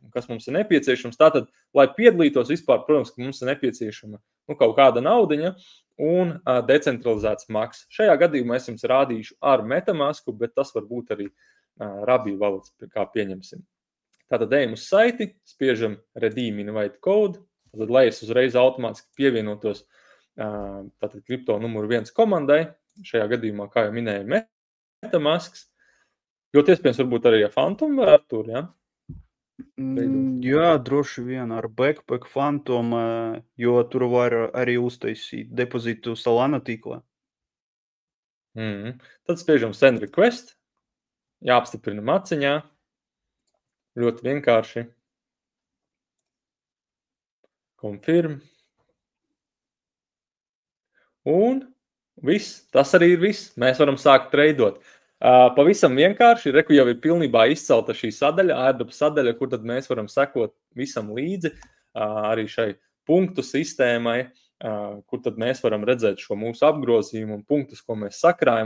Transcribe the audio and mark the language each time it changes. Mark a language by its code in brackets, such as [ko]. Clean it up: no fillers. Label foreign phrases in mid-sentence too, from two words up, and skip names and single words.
[lv] Un kas mums ir nepieciešams? Tātad, lai piedalītos vispār, protams, ka mums ir nepieciešama kaut kāda naudiņa un decentralizēts maks. Šajā gadījumā es jums rādīšu ar MetaMasku, bet tas var būt arī Rabi valūts, kā pieņemsim. Tātad ejam uz saiti, spiežam [en] redeem invite code, [lv] tad, lai es uzreiz automātiski pievienotos tātad kripto numuru 1 komandai, šajā gadījumā, kā jau minēju, MetaMasks, ļoti iespējams varbūt arī ar Phantom vai ar tur, ja? Jā, droši vien ar Backpack Phantom, jo tur var arī uztaisīt depozītu Solana tīklā. Tad spiežam [en] send request, [lv] jāapstiprina maciņā, ļoti vienkārši. Confirm. Un viss, tas arī ir viss. Mēs varam sākt treidot. Pavisam vienkārši, reku jau ir pilnībā izcelta šī sadaļa, airdrop sadaļa, kur tad mēs varam sekot visam līdzi, arī šai punktu sistēmai, kur tad mēs varam redzēt šo mūsu apgrozījumu un punktus, ko mēs sakrājam.